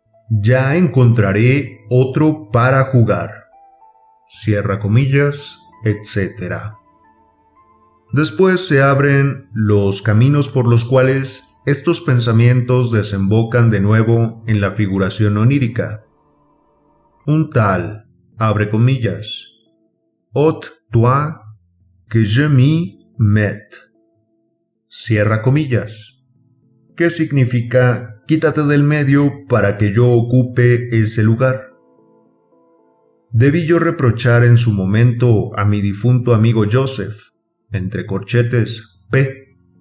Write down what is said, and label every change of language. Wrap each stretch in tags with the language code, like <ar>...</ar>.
<es>Ya encontraré otro para jugar. Cierra comillas, etc. Después se abren los caminos por los cuales estos pensamientos desembocan de nuevo en la figuración onírica. Un tal, abre comillas,</es> <fr>ôte-toi que je m'y mette.</fr> <es>Cierra comillas. ¿Qué significa quítate del medio para que yo ocupe ese lugar? Debí yo reprochar en su momento a mi difunto amigo Joseph, entre corchetes P.</es>